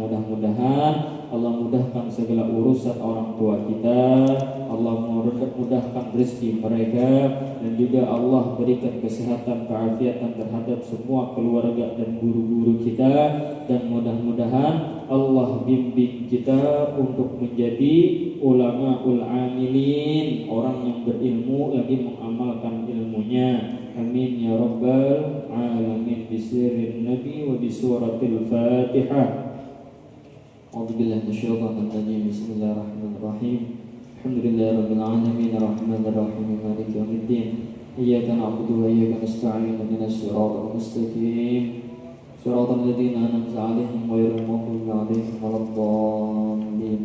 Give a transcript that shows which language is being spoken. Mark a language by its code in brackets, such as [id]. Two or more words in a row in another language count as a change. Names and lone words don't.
[id] mudah-mudahan Allah mudahkan segala urusan orang tua kita, Allah mudahkan rezeki mereka, dan juga Allah berikan kesehatan keafiatan terhadap semua keluarga dan guru-guru kita, dan mudah-mudahan Allah bimbing kita untuk menjadi [ar] علماء العاملين, [id] orang yang berilmu lagi mengamalkan ilmunya. [ar] آمين يا رب العالمين. بسر النبي وبسورة الفاتحة. أعوذ بالله من الشيطان الرجيم. بسم الله الرحمن الرحيم. الحمد لله رب العالمين الرحمن الرحيم مالك يوم الدين. إياك نعبد وإياك نستعين اهدنا الصراط المستقيم. صراط الذين أنعمت عليهم غير المغضوب عليهم ولا الضالين.